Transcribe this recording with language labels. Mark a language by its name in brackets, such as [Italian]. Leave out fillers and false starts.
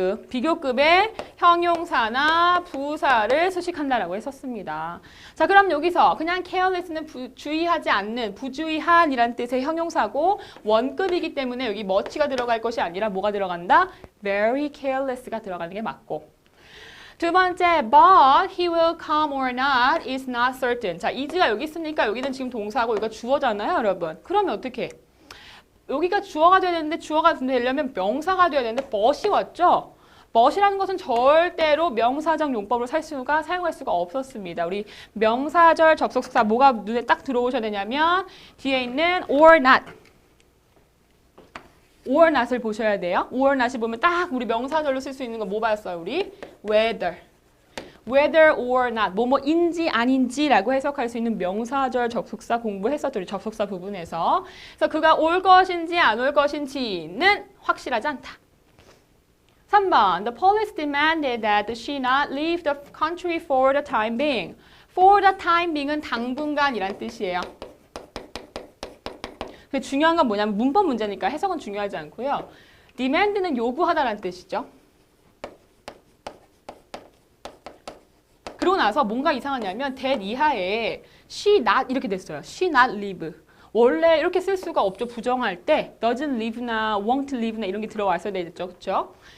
[Korean] 비교급의 형용사나 부사를 수식한다라고 했었습니다. 자, 그럼 여기서 그냥 careless는 주의하지 않는, 부주의한 이란 뜻의 형용사고 원급이기 때문에 여기 much가 들어갈 것이 아니라 뭐가 들어간다? very careless가 들어가는 게 맞고. 두 번째, [English] but he will come or not is not certain. [Korean] 자, is가 여기 있으니까 여기는 지금 동사고 이거 주어잖아요, 여러분. 그러면 어떻게? 여기가 주어가 돼야 되는데 주어가 되려면 명사가 돼야 되는데 but이 왔죠? but이라는 것은 절대로 명사적 용법으로 사용할 수가 없었습니다. 우리 명사절 접속사 뭐가 눈에 딱 들어오셔야 되냐면 뒤에 있는 or not. or not을 보셔야 돼요. or not이 보면 딱 우리 명사절로 쓸 수 있는 거 뭐 봤어요, 우리? [English] whether. [Korean] whether or not, 뭐뭐인지 아닌지라고 해석할 수 있는 명사절 접속사 공부했었죠, 우리 접속사 부분에서. 그래서 그가 올 것인지 안 올 것인지는 확실하지 않다. [English] 3번, the police demanded that she not leave the country for the time being. for the time being [Korean] 은 당분간이란 뜻이에요. 근데 중요한 건 뭐냐면 문법 문제니까 해석은 중요하지 않고요. demand는 요구하다라는 뜻이죠. 그러고 나서 뭔가 이상하냐면 that 이하에 she not 이렇게 됐어요. [English] she not leave. [Korean] 원래 이렇게 쓸 수가 없죠. 부정할 때 [English] doesn't leave [Korean] 나 [English] won't leave [Korean] 나 이런 게 들어왔어야 되겠죠. 그렇죠?